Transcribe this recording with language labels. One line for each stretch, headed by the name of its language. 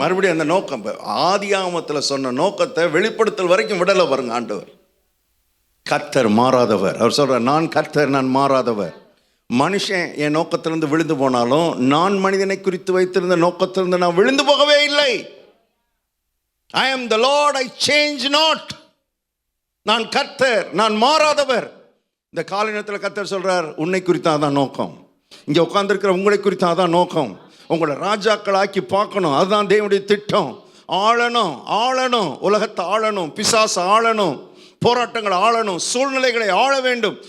Tamil: மறுபடியும் அந்த நோக்கம் ஆதியாகமத்துல சொன்ன நோக்கத்தை வெளிப்படுத்தல் வரைக்கும் விடல பாருங்க. ஆண்டவர் கர்த்தர் மாறாதவர். அவர் சொல்றார், நான் கர்த்தர், நான் மாறாதவர். மனுஷன் என் நோக்கத்திலிருந்து விழுந்து போனாலும் நான் மனிதனை குறித்து வைத்திருந்த நோக்கத்திலிருந்து நான் விழுந்து போகவே இல்லை.
English: I am the Lord, I change not.
Tamil: நான் கர்த்தர், நான் மாறாதவர். இந்த காலை நேரத்தில் கர்த்தர் சொல்றார், உன்னை குறித்து அதான் நோக்கம். இங்க உட்கார்ந்திருக்கிற உங்களை குறித்து அதான் நோக்கம். உங்களை ராஜாக்களாக்கி பார்க்கணும், அதுதான் தேவனுடைய திட்டம். ஆளணும், உலகத்தை ஆளணும், பிசாசு ஆளணும், போராட்டங்களை ஆளணும், சூழ்நிலைகளை ஆள வேண்டும்.